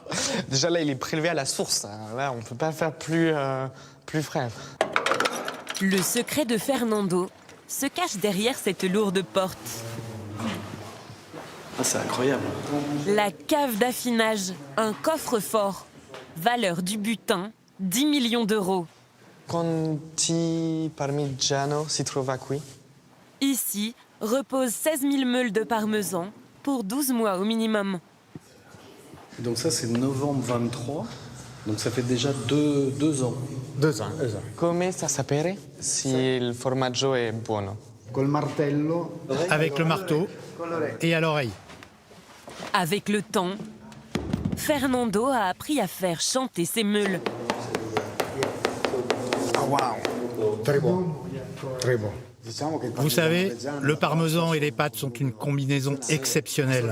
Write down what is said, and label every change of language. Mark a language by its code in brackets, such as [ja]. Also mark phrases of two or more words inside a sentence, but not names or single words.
[fr] Déjà là, il est prélevé à la source. Là, on ne peut pas faire plus frais. Le secret de Fernando se cache derrière cette lourde porte. Ah, c'est incroyable. La cave d'affinage, un coffre-fort. Valeur du butin, 10 millions d'euros. [it] Quanti parmigiano si trova qui? [fr] Ici reposent 16 000 meules de parmesan pour 12 mois au minimum. Donc ça, c'est novembre 23. Donc ça fait déjà deux ans. 2 ans. [it] Come sa sapere si il formaggio è buono? [fr] Avec le marteau et à l'oreille. Avec le temps, Fernando a appris à faire chanter ses meules. Vous savez, le parmesan et les pâtes sont une combinaison exceptionnelle.